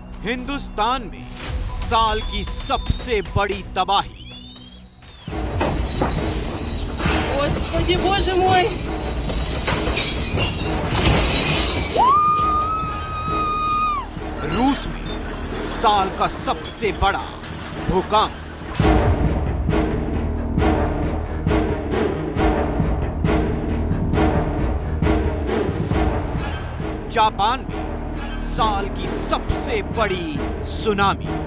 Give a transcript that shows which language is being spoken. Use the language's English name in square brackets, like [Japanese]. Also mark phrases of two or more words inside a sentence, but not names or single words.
[Hindi] हिंदुस्तान में साल की सबसे बड़ी तबाही। [Russian] Господи, боже мой! [Hindi] रूस में साल का सबसे बड़ा भूकंप। जापान में साल की सबसे बड़ी सुनामी।